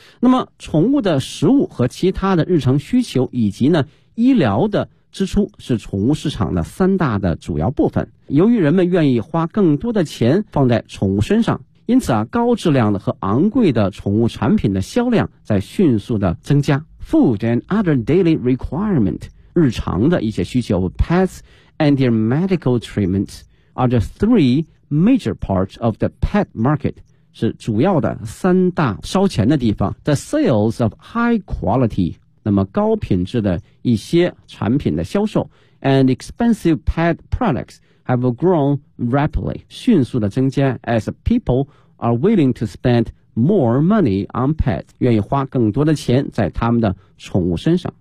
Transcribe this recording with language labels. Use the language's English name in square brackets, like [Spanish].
[Chinese] 那么宠物的食物和其他的日常需求以及呢医疗的支出是宠物市场的三大的主要部分。由于人们愿意花更多的钱放在宠物身上，因此啊高质量的和昂贵的宠物产品的销量在迅速的增加。 [English] Food and other daily requirement, [Chinese] 日常的一些需求 [English] ,pets and their medical treatments are the three major parts of the pet market. [Chinese] 是主要的三大烧钱的地方。 [English] The sales of high quality [Chinese] 那么高品质的一些产品的销售 [English] and expensive pet products have grown rapidly [Chinese] 迅速的增加 [English] as people are willing to spend more money on pets [Chinese] 愿意花更多的钱在他们的宠物身上。